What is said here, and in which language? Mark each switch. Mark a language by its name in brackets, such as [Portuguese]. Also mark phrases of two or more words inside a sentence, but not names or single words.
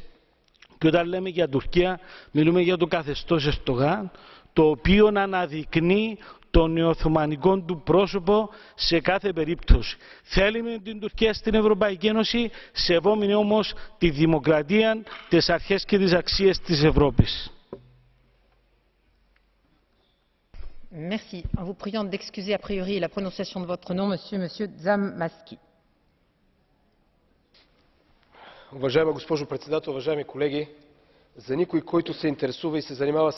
[Greek] Και όταν λέμε για Τουρκία, μιλούμε για το καθεστώς Ερντογάν, το οποίο αναδεικνύει το νεοοθωμανικό του πρόσωπο σε κάθε περίπτωση. Θέλουμε την Τουρκία στην Ευρωπαϊκή Ένωση, σεβόμενη όμως τη δημοκρατία, τις αρχές και τις αξίες της Ευρώπης. [French] Merci. En vous priant d'excuser a priori la prononciation de votre nom, monsieur Dzhamaski. [Bulgarian] Уважаема госпожо председател, уважаеми колеги! За никой, който се интересува и се занимава